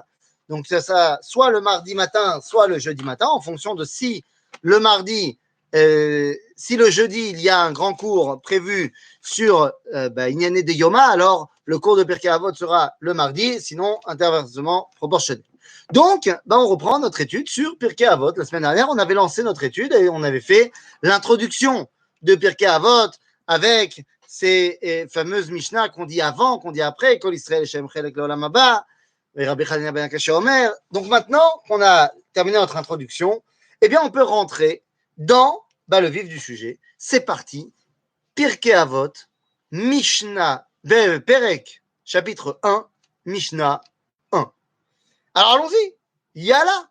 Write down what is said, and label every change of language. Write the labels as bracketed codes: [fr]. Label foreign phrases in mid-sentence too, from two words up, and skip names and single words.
[fr] Donc, ça, soit le mardi matin, soit le jeudi matin, en fonction de si le mardi, si le jeudi, il y a un grand cours prévu sur Inyané de Yoma, alors le cours de Pirkei Avot sera le mardi, sinon inversement proportionnel. Donc, on reprend notre étude sur Pirkei Avot. La semaine dernière, on avait lancé notre étude et on avait fait l'introduction de Pirkei Avot avec ces fameuses Mishnah qu'on dit avant, qu'on dit après, [he] כל ישראל שם חלק לעולם הבא, ו רבי חנינא בן עקשיא אומר. [fr] Donc maintenant qu'on a terminé notre introduction, eh bien on peut rentrer dans le vif du sujet. C'est parti. Pirkei Avot, Mishnah, Perek, chapitre 1, Mishnah 1. Alors allons-y. Yala.